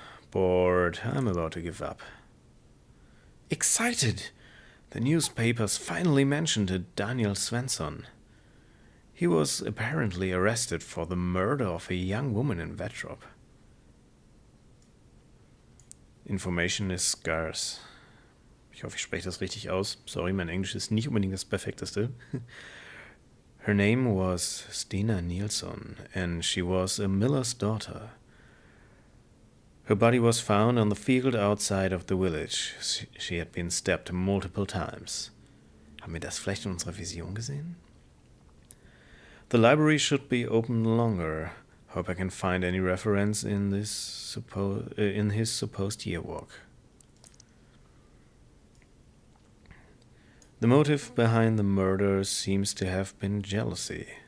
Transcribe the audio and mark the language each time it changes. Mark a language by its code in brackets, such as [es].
[en] Bored, I'm about to give up. Excited! The newspapers finally mentioned a Daniel Svensson. He was apparently arrested for the murder of a young woman in Wettrop. Information is scarce. [de] Ich hoffe, ich spreche das richtig aus. Sorry, mein Englisch ist nicht unbedingt das perfekteste. [en] Her name was Stina Nilsson, and she was a miller's daughter. Her body was found on the field outside of the village. She had been stabbed multiple times. [de] Haben wir das vielleicht in unserer Vision gesehen? [en] The library should be open longer. Hope I can find any reference in his supposed year walk. The motive behind the murder seems to have been jealousy.